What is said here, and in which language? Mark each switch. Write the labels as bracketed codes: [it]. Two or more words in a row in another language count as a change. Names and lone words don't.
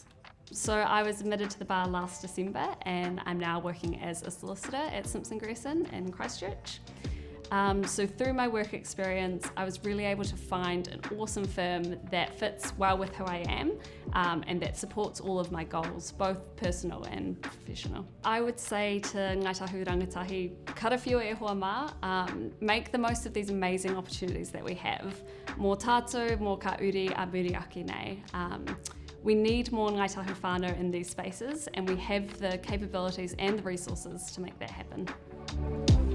[en] So I was admitted to the bar last December and I'm now working as a solicitor at Simpson Gresson in Christchurch. So through my work experience, I was really able to find an awesome firm that fits well with who I am and that supports all of my goals, both personal and professional. I would say to Ngāi Tahu rangatahi, [mi] Karawhiua e hoa mā, [en] make the most of these amazing opportunities that we have. [mi] Mō tātou, mō ka uri a muri ake nei. [en] We need more Ngāi Tahu whānau in these spaces and we have the capabilities and the resources to make that happen.